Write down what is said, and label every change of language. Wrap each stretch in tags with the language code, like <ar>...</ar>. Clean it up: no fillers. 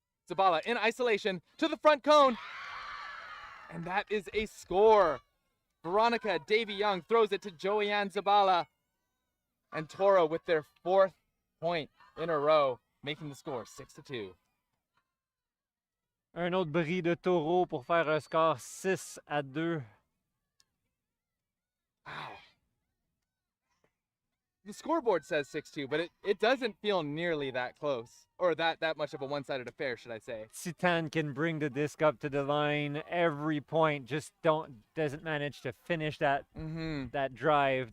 <en>Zabala in isolation to the front cone. And that is a score. Veronica Davy Young throws it to Joanne Zabala. And Toro with their 4th point in a row, making the score 6-2.</en> <fr>Un autre bris de Toro pour faire un score 6-2.</fr> <en>Wow. The scoreboard says 6-2, but it doesn't feel nearly that close. Or that much of a one-sided affair, should I say. Titane can bring the disc up to the line every point, just doesn't manage to finish that that drive.</en>